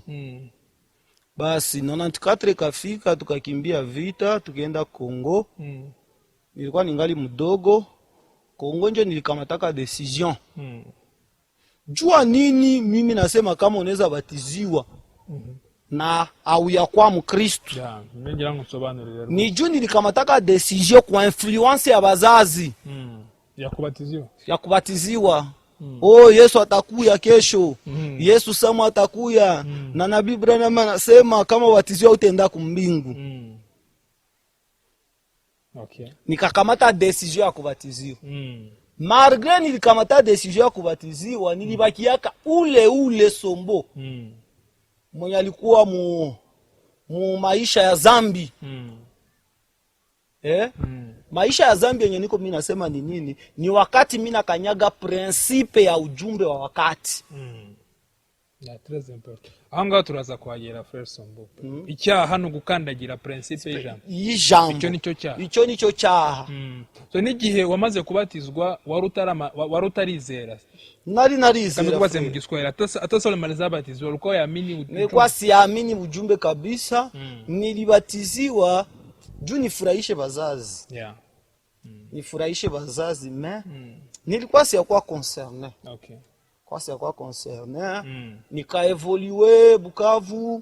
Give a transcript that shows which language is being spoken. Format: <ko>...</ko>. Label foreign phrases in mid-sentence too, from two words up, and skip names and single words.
<sw>Basi 94 kafika, tukakimbia vita, tukaenda Kongo. Nilikuwa ningali mdogo. Kongo njo nilikamataka decision. Jua nini mimi nasema kama unaweza batiziwa. na auyakuwa mkristu. Yeah,</sw> <rw>ngira ngo nsobanurire.</rw> <sw>Ni juu nilikamataka decision kwa influence ya bazazi. Ya kubatiziwa. Oh, Yesu atakuya kesho. Yesu Samu atakuya. Na Nabii Branham anasema kama ubatiziwa utaenda kumbingu. Okay. Nikakamata decision ya kubatiziwa. Malgré nilikamata decision ya kubatiziwa, nilibakiaka ule sombo. Mwenye alikuwa mu maisha ya zambi. Maisha ya zambi yenye niko mimi nasema ni nini? Ni wakati mimi nakanyaga principe ya ujumbe wa wakati.</sw> <fr>Ya très important.</fr> <rw>Anga turaza kwagera frère Sombo. Icyaha hano gukandagira principe y'ijambo. Icyo nico cyaha. So nigihe wamaze kubatizwa warutarizera. Nari narizera.</rw> <sw>Kama kubaze mu Giswahili atasole maliza batizwa uko yaamini ujumbe. Nilikuwa siamini ujumbe kabisa. Nilibatiziwa juu nifurahishe bazazi. Yeah. Nifurahishe bazazi nilikuwa siyakuwa concerné. Okay. Kwa siyakuwa concerné. Nikaevolue Bukavu.</sw>